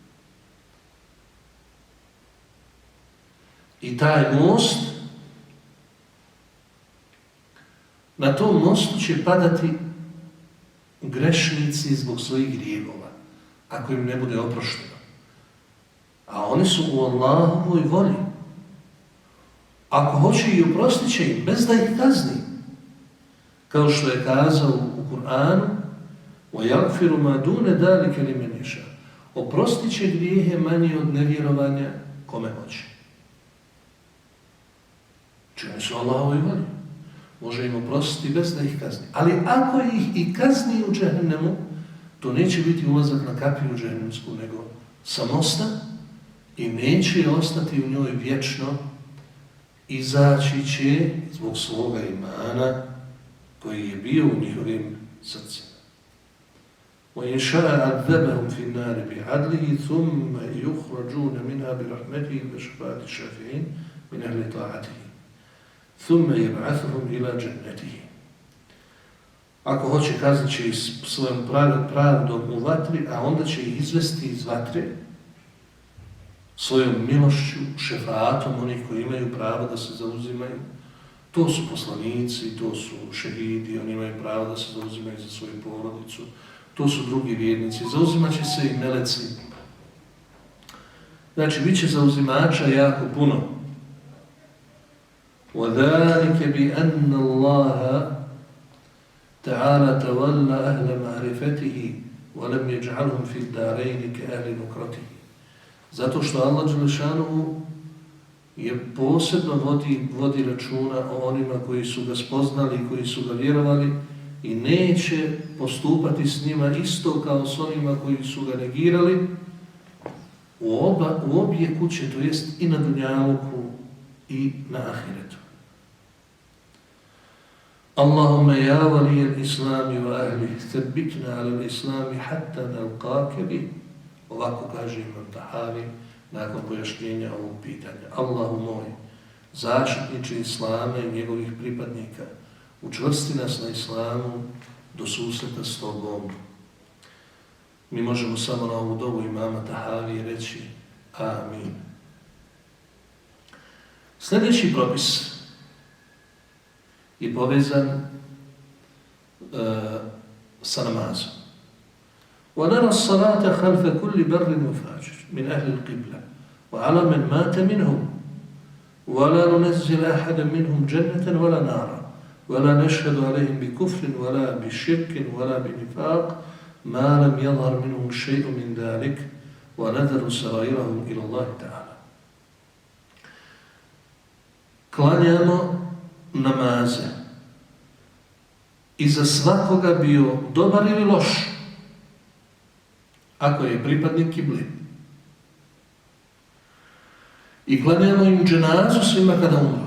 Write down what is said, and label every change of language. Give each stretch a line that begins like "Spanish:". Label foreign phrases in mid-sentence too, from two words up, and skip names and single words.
Bosnian: I taj most, na tom mostu će padati grešnici zbog svojih grijehova, ako im ne bude oprošteno. A oni su u Allahovoj volji. Ako hoće i oprostit će im, bez da ih kazni. Kao što je kazao u Kur'anu,
Arabic: وَيَغْفِرُ مَا دُونَ ذَلِكَ لِمَنْ يَشَاءُ.
Bosnian: Oprostit će grijehe manje od nevjerovanja kome hoće. Čini su Allahovoj volji. Može im oprostiti bez da ih kazni. Ali ako ih i kazni u džehennemu, to neće biti ulazak na kapiju džehennemsku, nego sa mosta i neće ostati u njoj vječno, izaći će zbog svoga imana koji je bio u njihovim srcima.
Arabic: وَإِنْ شَاءَ عَذَّبَهُمْ فِي النَّارِ بِعَدْلِهِ ثُمَّ يُخْرَجُونَ مِنْهَا بِرَحْمَتِهِ بِشَفَاعَةِ الشَّافِعِينَ مِنْ أَهْلِ طَاعَتِهِ ثُمَّ يَبْعَثُهُمْ إِلَى جَنَّتِهِ.
Bosnian: Ako hoće, kaznit će ih svojom pravdom u vatri, a onda će ih izvesti iz vatre svojom milošću, šefaatom onih koji imaju pravo da se zauzimaju. To su poslanici, to su šehidi, oni imaju pravo da se zauzimaju za svoju porodicu. To su drugi vjernici, zauzimat će se i meleci. Znači, bit će zauzimača jako puno.
Arabic: وَذَلِكَ بِأَنَّ اللَّهَ تَعَالَى تَوَلَّ أَهْلَ مَعْرِفَتِهِ وَلَمْ يَجْعَلْهُمْ فِي الدَّارَيْنِ كَأَهْلِ نُكْرَتِهِ.
Bosnian: Zato što Allah Đelešanuhu je posebno vodi računa o onima koji su ga spoznali i koji su ga vjerovali i neće postupati s njima isto kao s onima koji su ga negirali u obje kuće, to jest i na dunjaluku i na ahiretu.
Arabic: اللهم يا وليّ الإسلام وأهله ثبتنا على الإسلام حتى نلقاك به.
Bosnian: Ovako kaže Imam Tahavi nakon pojašnjenja ovog pitanja. Allahu moj, zaštitniče Islama i njegovih pripadnika, učvrsti nas na Islamu do susreta s Tobom. mi možemo samo na ovu dovu imama Tahavije reći amin. Sljedeći propis je povezan sa namazom.
Arabic: وَنَرَى الصَّلَاةَ خَلْفَ كُلِّ بَرٍّ وَفَاجِرٍ مِنْ أَهْلِ الْقِبْلَةِ وَعَلَى مَنْ مَاتَ مِنْهُمْ وَلَا نُنَزِّلَ أَحَدًا مِنْهُمْ جَنَّةً وَلَا نَارًا وَلَا نَشْهَدُ عَلَيْهِمْ بِكُفْرٍ وَلَا بِشِرْكٍ وَلَا بِنِفَاقٍ مَا لَمْ يَظْهَرْ مِنْهُمْ شَيْءٌ مِنْ ذَلِكَ وَنَذَرُ سَرَائِرَهُمْ إِلَى اللَّهِ تَعَالَى.
Bosnian: Klanjamo namaze i za svakoga bio dobar ili loš, ako je pripadnik kibli. I klanjamo im dženazu svima kada umru.